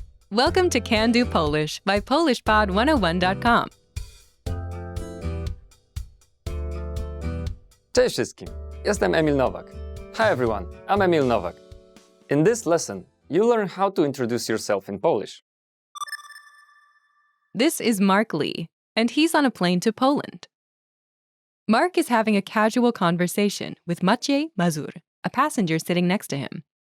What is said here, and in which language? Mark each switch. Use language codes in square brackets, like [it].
[en] Welcome to Can Do Polish by PolishPod101.com. [pl] Cześć wszystkim, jestem Emil Nowak. [en] Hi everyone, I'm Emil Nowak. In this lesson, you'll learn how to introduce yourself in Polish. This is Mark Lee, and he's on a plane to Poland. Mark is having a casual conversation with Maciej Mazur, a passenger sitting next to him.